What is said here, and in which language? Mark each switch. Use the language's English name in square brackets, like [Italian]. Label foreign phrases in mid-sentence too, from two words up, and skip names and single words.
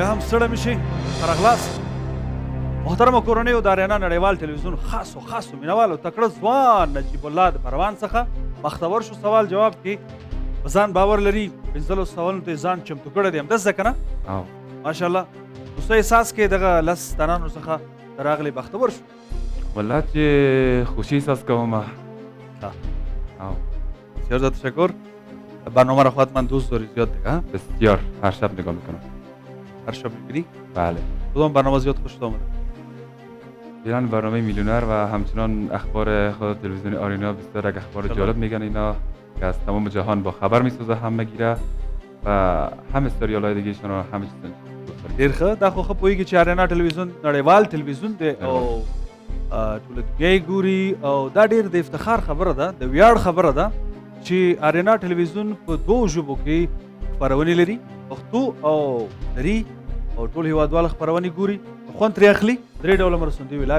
[Pashto] هم ستړی مه شئ ښه راغلاست محترمه کورنیو د آریانا نړیوال ټلویزیون خاصو مینوالو تکړه ځوان نجیب الله د پروان څخه بختور شو سوال جواب کې په ځان باور لري پنځلسو سوالونو ته ځان چمتو کړی دی همداسې ده که نه ماشاءالله نو څه احساس کې دغه لس تنانو څخه ته راغلی بختور شو والله چې خوشي احساس کوم [Persian] بسیار زیاد تشکر برنامه را خواهد من دوست داری زیاد دیگه بسیار هر شب نگاه میکنم هر شب میبینی؟ بله کدام برنامه زیاد خوشت آمده؟ ایران برنامه میلیونر و همچنان اخبار خود تلویزیون آریانا بسیار اخبار جالب میگن اینا که از تمام جهان با خبر میسازه همگی را و همه سریال های دیگهشون رو همه چیز دوست داریم. [Pashto] ډیر ښه دا خو ښه پوهېږي چې اریانا ټلویزیون نړیوال ټلویزیون دی او ټوله دنیا یې ګوري او دا ډیر د افتخار خبره ده د ویاړ خبره ده چې اریانا ټلویزیون په دوو ژبو کې خپرونې لري پښتو او دري او ټول هیوادوال خپرونې ګوري خوند ترې اخلي درې ډوله مرستندویې لارې